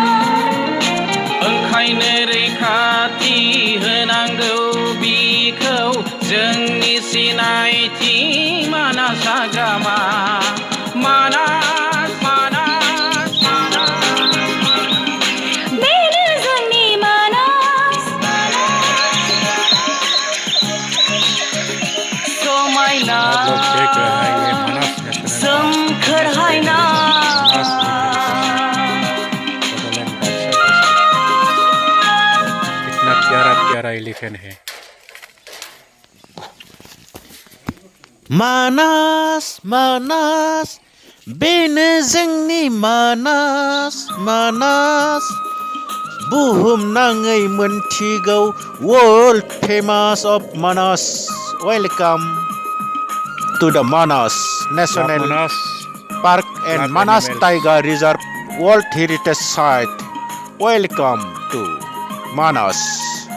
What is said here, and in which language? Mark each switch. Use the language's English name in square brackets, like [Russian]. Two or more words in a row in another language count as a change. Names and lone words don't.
[Bodo] ओंखायनो रैखाथि होनांगौ बिखौ जोंनि सिनायथि मानास हाग्रामा। मानास मानास मानास बेनो जोंनि मानास समायना [Hindi] आप लोग देख रहे हैं ये मानास नेशनल [Bodo] सोमखोर [English] पार्क, [Bodo] हायना [English] Manas World Heritage Site, Bodoland Baksa District. [Hindi] कितना प्यारा प्यारा एलिफेंट है। [Bodo] मानास मानास बेनो जोंनि मानास मानास बुहुमनाङै मोनथिगौ [English] world famous of Manas. welcome to the Manas लव नेशनल मानास, park and love मानास animals. Tiger Reserve World Heritage Site. Welcome to Manas.